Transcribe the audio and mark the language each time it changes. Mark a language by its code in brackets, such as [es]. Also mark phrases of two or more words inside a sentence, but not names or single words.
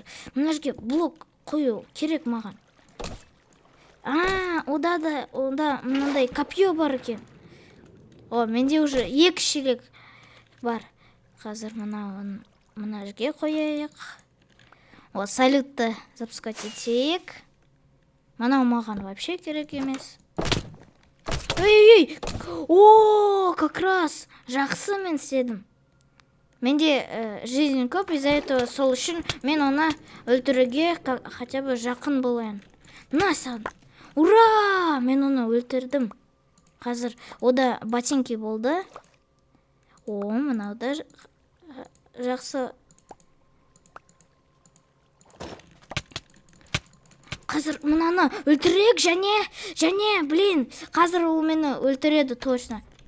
[kk] Мына жерге блок қою керек маған. Онда мынандай копье бар екен. Менде уже 2 шелек бар. Қазір мына жерге қояйық. Салютты запускать етейік. Мынау маған вообще керек емес. Как раз жақсы мен істедім. Менде жизнь көп, [ru] из-за этого [kk] сол үшін мен оны өлтіруге хотя бы жақын болайын. Насам! Ура! Мен оны өлтірдім. Қазір ода ботинки болды. Мынау да жақсы. Қазір мынаны өлтірек және, блин, қазір ол мені өлтіреді точно.